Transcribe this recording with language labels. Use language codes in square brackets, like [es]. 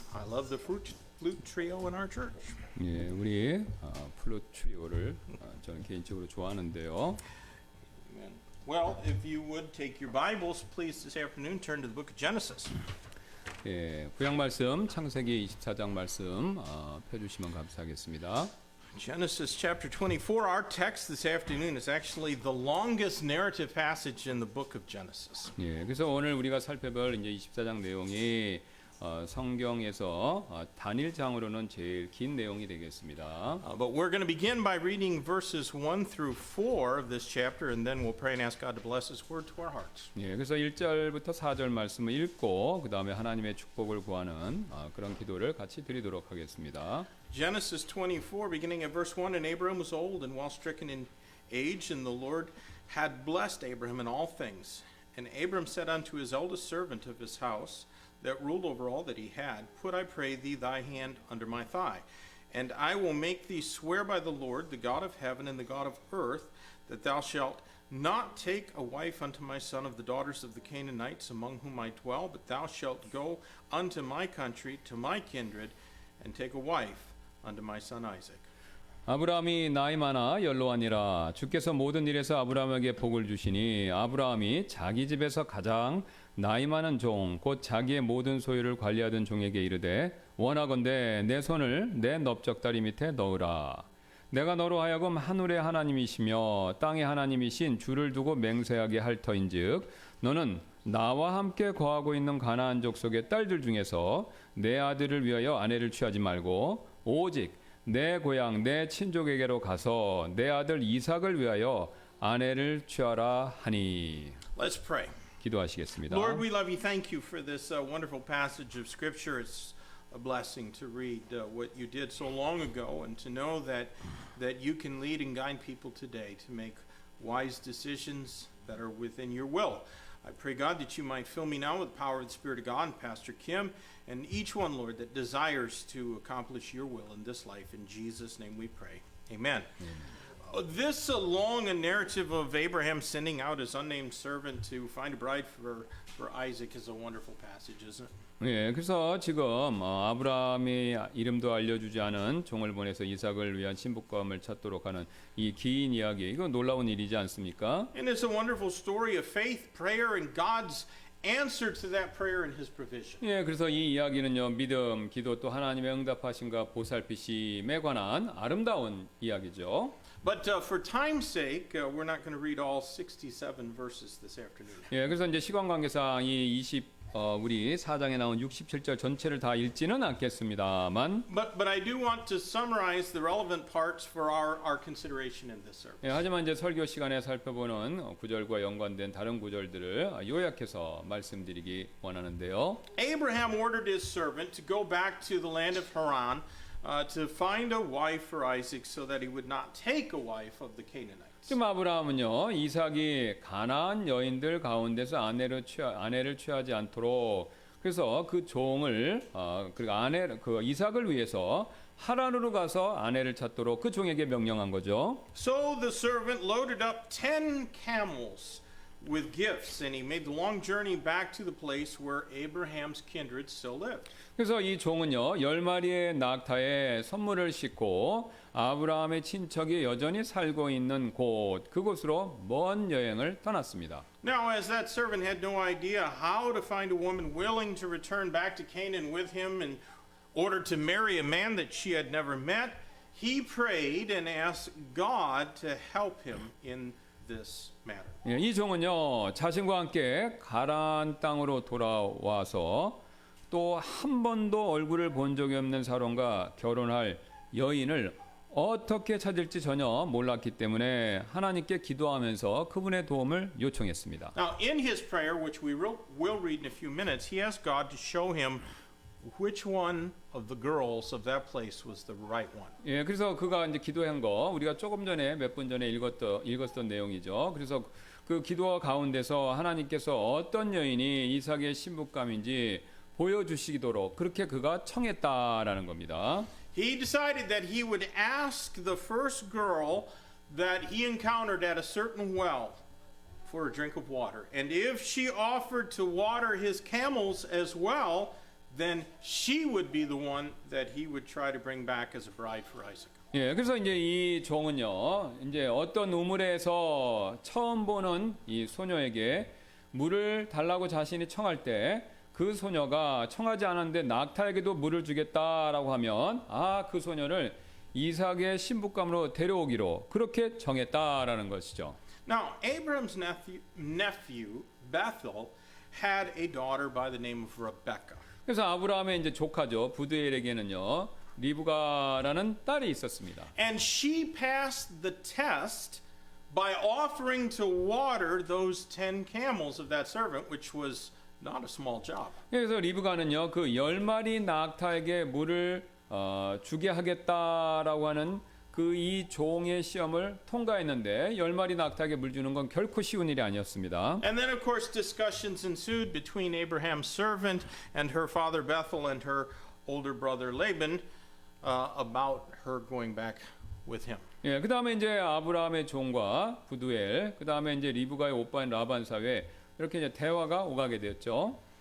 [en] I love the flute trio in our church. [ko] 예, 우리 플룻 트리오를 저는 개인적으로 좋아하는데요. [en] Amen. Well, if you would take your Bibles, please, this afternoon, turn to the book of Genesis. [ko] 예, 구약 말씀 창세기 24장 말씀 펴주시면 감사하겠습니다. [en] Genesis chapter 24, our text this afternoon is actually the longest narrative passage in the book of Genesis. [ko] 예, 그래서 오늘 우리가 살펴볼 이제 24장 내용이 성경에서 단일장으로는 제일 긴 내용이 되겠습니다. [en] But we're going to begin by reading verses 1 through 4 of this chapter, and then we'll pray and ask God to bless His word to our hearts. [ko] 예, 그래서 1절부터 4절 말씀을 읽고 그 다음에 하나님의 축복을 구하는 그런 기도를 같이 드리도록 하겠습니다. [en] Genesis 24, beginning at verse 1, And Abram was old and well stricken in age, and the Lord had blessed Abraham in all things. And Abram said unto his eldest servant of his house, that ruled over all that he had, Put, I pray thee, thy hand under my thigh, and I will make thee swear by the Lord, the God of heaven and the God of earth, that thou shalt not take a wife unto my son of the daughters of the Canaanites among whom I dwell, but thou shalt go unto my country, to my kindred, and take a wife unto my son Isaac. [ko] 아브라함이 나이 많아 연로하니라. 주께서 모든 일에서 아브라함에게 복을 주시니 아브라함이 자기 집에서 가장 나이 많은 종, 곧 자기의 모든 소유를 관리하던 종에게 이르되 원하건대 내 손을 내 넓적다리 밑에 넣으라. 내가 너로 하여금 하늘의 하나님이시며 땅의 하나님이신 주를 두고 맹세하게 할 터인즉 너는 나와 함께 거하고 있는 가나안 족속의 딸들 중에서 내 아들을 위하여 아내를 취하지 말고 오직 내 고향 내 친족에게로 가서 내 아들 이삭을 위하여 아내를 취하라 하니. [en] Let's pray. [ko] 기도하시겠습니다. [en] Lord, we love you. Thank you for this wonderful passage of Scripture. It's a blessing to read what you did so long ago and to know that you can lead and guide people today to make wise decisions that are within your will. I pray, God, that you might fill me now with the power of the Spirit of God and Pastor Kim and each one, Lord, that desires to accomplish your will in this life. In Jesus' name we pray. Amen. This long narrative of Abraham sending out his unnamed servant to find a bride for Isaac is a wonderful passage, isn't it? [ko] 예, 그래서 지금 아브라함이 이름도 알려주지 않은 종을 보내서 이삭을 위한 신부감을 찾도록 하는 이 긴 이야기, 이거 놀라운 일이지 않습니까? [en] And it's a wonderful story of faith, prayer, and God's answer to that prayer and His provision. [ko] 예, 그래서 이 이야기는요, 믿음, 기도 또 하나님의 응답하심과 보살피심에 관한 아름다운 이야기죠. [en] But for time's sake, we're not going to read all 67 verses this afternoon. [ko] 예, 그래서 이제 시간 관계상 이 우리 4장에 나온 67절 전체를 다 읽지는 않겠습니다만. [en] But I do want to summarize the relevant parts for our consideration in this service. [ko] 예, 하지만 이제 설교 시간에 살펴보는 구절과 연관된 다른 구절들을 요약해서 말씀드리기 원하는데요. [en] Abraham ordered his servant to go back to the land of Haran to find a wife for Isaac so that he would not take a wife of the Canaanites. [ko] 지금 아브라함은요, 이삭이 가나안 여인들 가운데서 아내를 취하지 않도록 그래서 그 종을 그 이삭을 위해서 하란으로 가서 아내를 찾도록 그 종에게 명령한 거죠. [en] So the servant loaded up 10 camels with gifts, and he made the long journey back to the place where Abraham's kindred still lived. [ko] 그래서 이 종은요 10마리의 낙타에 선물을 싣고 아브라함의 친척이 여전히 살고 있는 그곳으로 먼 여행을 떠났습니다. [en] Now, as that servant had no idea how to find a woman willing to return back to Canaan with him in order to marry a man that she had never met, he prayed and asked God to help him in this matter. [ko] 예, 이 종은요 자신과 함께 가나안 땅으로 돌아와서 또 한 번도 얼굴을 본 적이 없는 사람과 결혼할 여인을 어떻게 찾을지 전혀 몰랐기 때문에 하나님께 기도하면서 그분의 도움을 요청했습니다. [en] Now, in his prayer, which we will read in a few minutes, he asked God to show him which one of the girls of that place was the right one. [ko] 예, 그래서 그가 이제 기도한 거 우리가 조금 전에 몇 분 전에 읽었던 내용이죠. 그래서 그 기도 가운데서 하나님께서 어떤 여인이 이삭의 신부감인지 보여주시도록 그렇게 그가 청했다라는 겁니다. [en] He decided that he would ask the first girl that he encountered at a certain well for a drink of water. And if she offered to water his camels as well, then she would be the one that he would try to bring back as a bride for Isaac. [ko] 예, 그래서 이제 이 종은요, 이제 어떤 우물에서 처음 보는 이 소녀에게 물을 달라고 자신이 청할 때 그 소녀가 청하지 않았는데 낙타에게도 물을 주겠다라고 하면 그 소녀를 이삭의 신부감으로 데려오기로 그렇게 정했다라는 것이죠. [en] Now, Abraham's nephew Bethel had a daughter by the name of Rebekah. [ko] 그래서 아브라함의 이제 조카죠, 부드엘에게는요, 리브가라는 딸이 있었습니다. [en] And she passed the test by offering to water those 10 camels of that servant, which was not a small job. [ko] 그래서 리브가는요, 그 10마리 낙타에게 물을 주게 하겠다라고 하는 그 이 종의 시험을 통과했는데 10마리 낙타에게 물 주는 건 결코 쉬운 일이 아니었습니다. [en] And then, of course, discussions ensued between Abraham's servant and her father Bethel and her older brother Laban about her going back with him. [ko] 예, 그 다음에 이제 아브라함의 종과 부두엘, 그 다음에 이제 리브가의 오빠인 라반 사이에 이렇게 이제 대화가 오가게 되었죠.